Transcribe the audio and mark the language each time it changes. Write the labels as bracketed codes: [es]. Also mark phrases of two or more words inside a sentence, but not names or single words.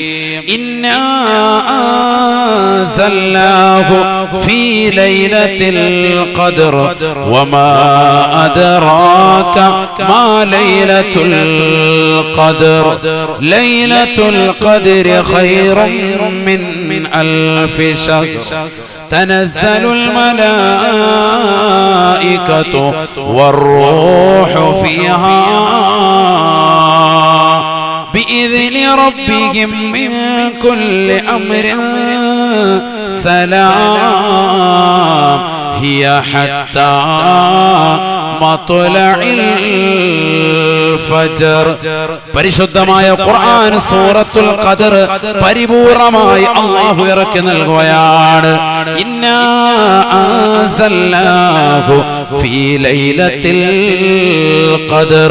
[ar] إنا أنزلناه في ليلة القدر وما أدراك ما ليلة القدر. ليلة القدر خير من ألف شهر تنزل الملائكة والروح فيها بإذن ربهم من كل أمر سلام هي حتى مطلع الفجر. [ml] പരിശുദ്ധമായ ഖുർആൻ സൂറത്തുൽ ഖദർ പരിപൂർണമായി അല്ലാഹു ഇറക്കി നൽകുകയാണ്. [ar] إنا أنزلناه في ليلة القدر.